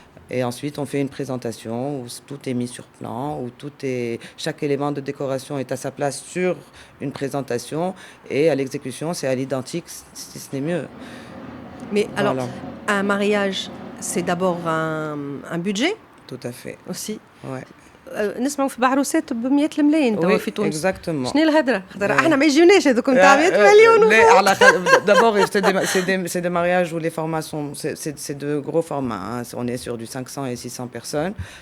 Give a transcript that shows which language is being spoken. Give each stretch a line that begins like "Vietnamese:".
French: Et ensuite, on fait une présentation où tout est mis sur plan, où chaque élément de décoration est à sa place sur une présentation, et à l'exécution, c'est à l'identique, si ce n'est mieux. Mais voilà. Alors, un mariage, c'est d'abord un budget? Tout à fait. Aussi. Ouais.
Arabic: نسمعوا في بعروسات ب 100 الملايين توا في تونس. اكزاكتومون. شنو الهضره؟ احنا ما يجيوناش هذوك نتاع 100 مليون.
French: D'abord, c'est des mariages où les formats sont c'est de gros formats. Hein. On est sur du 500 et 600 personnes.